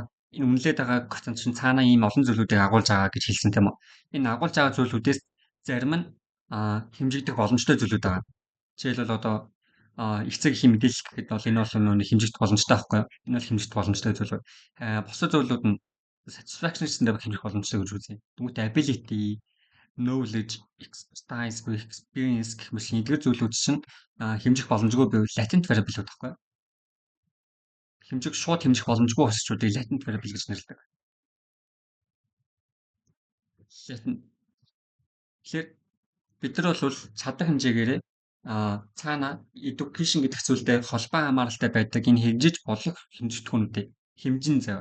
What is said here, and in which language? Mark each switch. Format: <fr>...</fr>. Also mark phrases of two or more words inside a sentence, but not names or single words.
<mn>Энэ үнэлээд байгаа коэффициент чинь цаана ийм олон зүйлүүдийг агуулж байгаа гэж хэлсэн тийм үү. Энэ агуулж байгаа зүйлүүдээс зарим нь хэмжигдэх боломжтой зүйлүүд байгаа. Жишээлбэл одоо эцэг эхийн мэдээлэл гэхэд бол энэ бол нэг хэмжигдэх боломжтой байхгүй. Энэ бол хэмжигдэх боломжтой зүйлүүд. Бусад зүйлүүд нь satisfaction гэсэн хэмжих боломжтой гэж үзье. Тэгмээ</mn> <en>ability, knowledge, expertise, experience</en> <mn>гэх мэт эдгээр зүйлүүд чинь хэмжих боломжгүй байвал</mn> <en>latent variable</en> <mn>байхгүй. Шууд хэмжих боломжгүй өсчүүдийг</mn> <en>latent variable</en> <mn>гэж нэрлэдэг. Тэгэхээр бид нар бол чадах хэмжээгээр цаана education гэдэг зүйлтэй холбоо хамааралтай байдаг энэ хэмжиж болох хэмжигдэхүүнүүдийг хэмжин зав.</mn>